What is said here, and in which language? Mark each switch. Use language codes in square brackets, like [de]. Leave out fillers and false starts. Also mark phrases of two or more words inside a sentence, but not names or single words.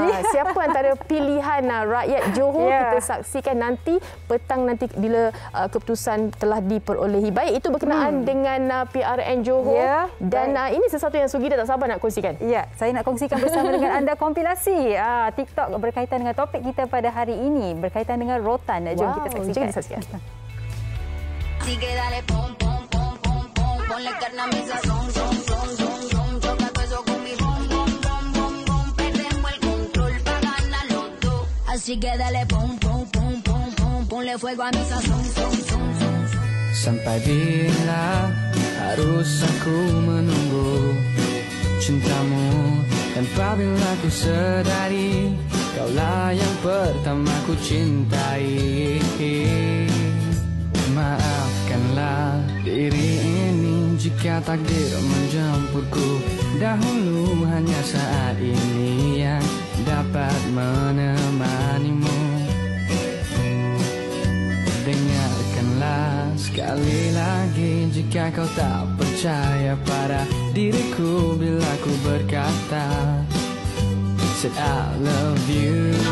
[ms] Siapa antara pilihan rakyat Johor kita saksikan nanti petang nanti bila keputusan telah diperolehi. Baik, itu berkenaan dengan PRN Johor. Dan ini sesuatu yang Sugi dah tak sabar nak kongsikan. Ya, saya nak kongsikan bersama dengan anda kompilasi TikTok berkaitan dengan topik kita pada hari ini, berkaitan dengan rotan. Jom kita saksikan. Jom kita saksikan. [es] Así que dale pum pum pum pum pum, ponle fuego a mi sazón, son, son, son. [ms] Sampai bila harus aku menunggu cintamu, tanpa bila ku sedari kaulah yang pertama ku cintai. Maafkanlah diri ini jika takdir menjemputku dahulu, hanya saat ini yang dapat menemanimu. Dengarkanlah sekali lagi jika kau tak percaya pada diriku bila ku berkata [en] said I love you.